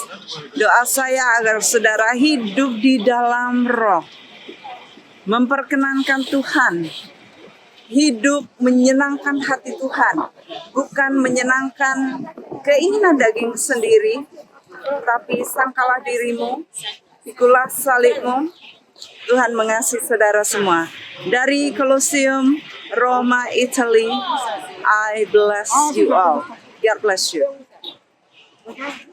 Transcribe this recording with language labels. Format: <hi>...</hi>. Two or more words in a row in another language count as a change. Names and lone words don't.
<id>Doa saya agar saudara hidup di dalam roh, memperkenankan Tuhan, hidup menyenangkan hati Tuhan, bukan menyenangkan keinginan daging sendiri, tapi sangkalah dirimu, pikulah salibmu. Tuhan mengasihi saudara semua. Dari Colosseum, Roma,</id> <en>Italy, I bless you all. God bless you.</en>